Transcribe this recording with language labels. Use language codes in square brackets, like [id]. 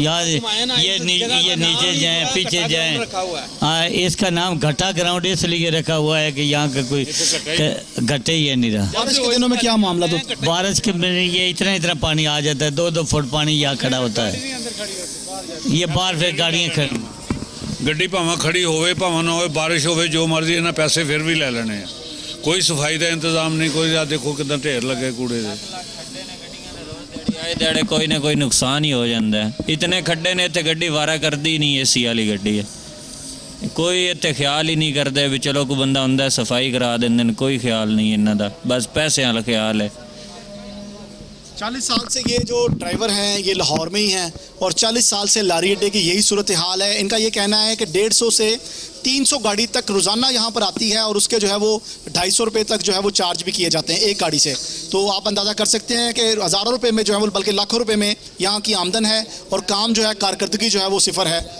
[hi] यहाँ ये नीचे जाएं, पीछे जाएं। हाँ, इसका नाम घटा ग्राउंड इसलिए रखा हुआ है कि यहाँ का कोई घटे ही है नहीं रहा। बारिश के दिनों में क्या मामला? तो बारिश के में ये इतना पानी आ जाता है, 2-2 फुट पानी यहाँ खड़ा होता है। ये बाहर फिर गाड़ियाँ खड़ी, [pa] ਗੱਡੀ ਭਾਵੇਂ ਖੜੀ ਹੋਵੇ ਭਾਵੇਂ ਨਾ ਹੋਵੇ, ਬਾਰਿਸ਼ ਹੋਵੇ, ਜੋ ਮਰਜ਼ੀ, ਇਹਨਾਂ ਪੈਸੇ ਫਿਰ ਵੀ ਲੈ ਲੈਣੇ ਆ। ਕੋਈ ਸਫਾਈ ਦਾ ਇੰਤਜ਼ਾਮ ਨਹੀਂ, ਕੋਈ। ਆ ਦੇਖੋ ਕਿਦਾਂ ਢੇਰ ਲੱਗੇ ਕੂੜੇ ਦੇ। ਆਏ ਦਿਹਾੜੇ ਕੋਈ ਨਾ ਕੋਈ ਨੁਕਸਾਨ ਹੀ ਹੋ ਜਾਂਦਾ ਹੈ। ਇਤਨੇ ਖੱਡੇ ਨੇ ਇੱਥੇ ਗੱਡੀ ਵਾਰਾ ਕਰਦੀ ਹੀ ਨਹੀਂ, ਏਸੀ ਵਾਲੀ ਗੱਡੀ ਹੈ। ਕੋਈ ਇੱਥੇ ਖਿਆਲ ਹੀ ਨਹੀਂ ਕਰਦੇ ਵੀ ਚਲੋ ਕੋਈ ਬੰਦਾ ਹੁੰਦਾ ਸਫਾਈ ਕਰਾ ਦਿੰਦੇ ਨੇ, ਕੋਈ ਖਿਆਲ ਨਹੀਂ ਇਹਨਾਂ ਦਾ, ਬਸ ਪੈਸਿਆਂ ਵਾਲਾ ਖਿਆਲ ਹੈ। [hi] 40 साल से ये जो ड्राइवर हैं ये लाहौर में ही हैं और 40 साल से लारी अड्डे की यही सूरत हाल है। इनका ये कहना है कि 150 से 300 गाड़ी तक रोज़ाना यहाँ पर आती है और उसके जो है वो 250 रुपये तक जो है वो चार्ज भी किए जाते हैं एक गाड़ी से। तो आप अंदाज़ा कर सकते हैं कि हज़ारों रुपये में जो है वो, बल्कि लाखों रुपये में यहाँ की आमदन है और काम जो है, कारकर्दगी जो है वो सिफर है।